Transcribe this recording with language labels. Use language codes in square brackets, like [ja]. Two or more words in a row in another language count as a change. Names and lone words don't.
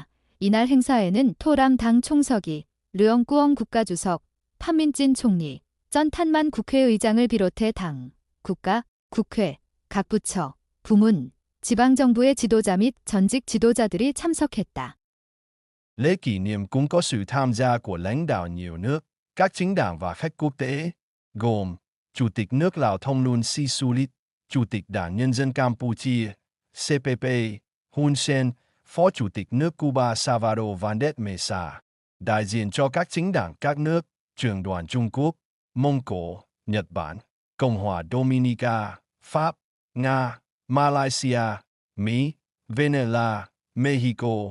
[ko] 이날 행사에는 토람 당 총서기, 르엉꾸엉 국가주석, 판민진 총리, 쩐탄만 국회의장을 비롯해 당, 국가, 국회, 각 부처, 부문, 지방정부의 지도자 및 전직 지도자들이 참석했다. [vi] Lễ kỷ niệm cũng có sự tham gia của lãnh đạo nhiều nước, các chính đảng và khách quốc tế, gồm Chủ tịch nước Lào Thonglun Sisulit, Chủ tịch Đảng Nhân dân Campuchia, CPP, Hun Sen, Phó Chủ tịch nước Cuba Salvador Vandes Mesa, đại diện cho các chính đảng các nước, trưởng đoàn Trung Quốc, Mông Cổ, Nhật Bản, Cộng hòa Dominica, Pháp, Nga, Malaysia, Mỹ, Venezuela, Mexico.